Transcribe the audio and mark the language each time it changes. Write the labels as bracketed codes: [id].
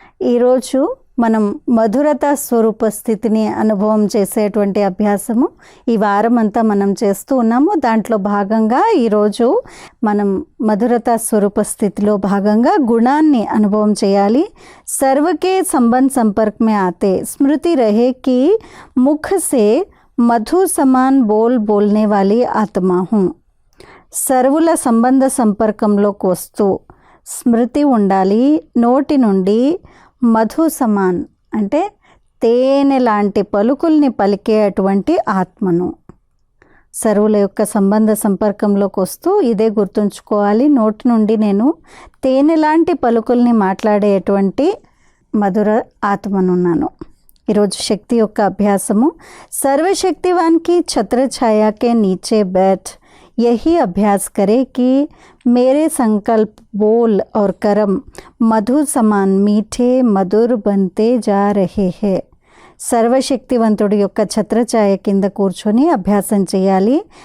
[te] ఈరోజు మనం మధురత స్వరూప స్థితిని అనుభవం చేసేటువంటి అభ్యాసము ఈ వారం అంతా మనం చేస్తూ ఉన్నాము. దాంట్లో భాగంగా ఈరోజు మనం మధురత స్వరూప స్థితిలో భాగంగా గుణాన్ని అనుభవం చేయాలి. [hi] సర్వకే సంబంధ సంपर्क में आते स्मृति रहे कि मुख से मधु समान बोलने वाली आत्मा हूँ. [te] సర్వుల సంబంధ సంపర్కంలోకి వస్తూ స్మృతి ఉండాలి. నోటి నుండి మధు సమాన్ అంటే తేనె లాంటి పలుకుల్ని పలికే అటువంటి ఆత్మను. సర్వుల యొక్క సంబంధ సంపర్కంలోకి వస్తూ ఇదే గుర్తుంచుకోవాలి. నోటి నుండి నేను తేనె లాంటి పలుకుల్ని మాట్లాడేటువంటి మధుర ఆత్మనున్నాను. ఈరోజు శక్తి యొక్క అభ్యాసము. [hi] సర్వశక్తివాన్కి ఛత్రఛాయాకే నీచే बैठ यही अभ्यास करे कि मेरे संकल्प बोल और कर्म मधु समान मीठे मधुर बनते जा रहे हैं. [te] సర్వశక్తివంతుడి యొక్క ఛత్రఛాయ కింద కూర్చొని అభ్యాసం చేయాలి.